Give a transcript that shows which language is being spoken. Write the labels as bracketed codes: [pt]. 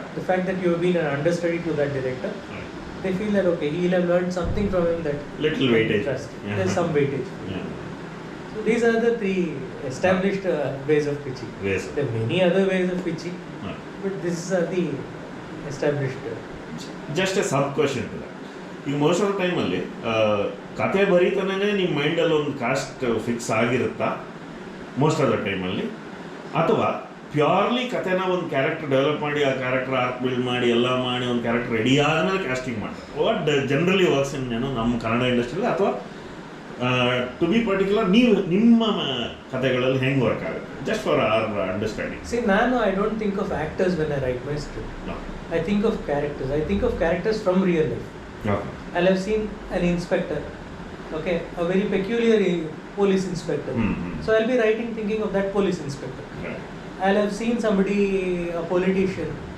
[en] The fact that you have been an understudy to that director, they feel that okay, he'll have learned something from him, that little weightage. Trust. There's some weightage. So these are the 3 established ways of pitching. There are many other ways of pitching, but these are the established. Just a sub question to that. [kn] ಈಗ most of the ಟೈಮಲ್ಲಿ ಕತೆ ಬರೀತಾನೆ ನಿಮ್ಮ ಮೈಂಡಲ್ಲಿ ಒಂದು cost fix ಆಗಿರುತ್ತಾ most of the ಟೈಮಲ್ಲಿ, ಅಥವಾ purely ಕತೆನ ಒಂದು ಕ್ಯಾರೆಕ್ಟರ್ ಡೆವಲಪ್ ಮಾಡಿ ಆ ಕ್ಯಾರೆಕ್ಟರ್ ಆರ್ಕ್ ಬಿಲ್ಡ್ ಮಾಡಿ ಎಲ್ಲ ಮಾಡಿ ಒಂದು ಕ್ಯಾರೆಕ್ಟರ್ ರೆಡಿ ಆದಮೇಲೆ ಕ್ಯಾಸ್ಟಿಂಗ್ ಮಾಡ್ತಾರೆ? [en] what generally works in [kn] ನಮ್ಮ ಕನ್ನಡ ಇಂಡಸ್ಟ್ರಿಯಲ್ಲಿ, ಅಥವಾ [en] to be particular [kn] ನೀವು ನಿಮ್ಮ ಕತೆಗಳಲ್ಲಿ ಹೆಂಗೆ ವರ್ಕ್ ಆಗುತ್ತೆ? [en] Just for our understanding. I don't think of actors when I write my script. I think of characters. I think of characters from real life. I'll have seen an inspector, a very peculiar police inspector. So I'll be writing thinking of that police inspector. I'll have seen somebody, a politician.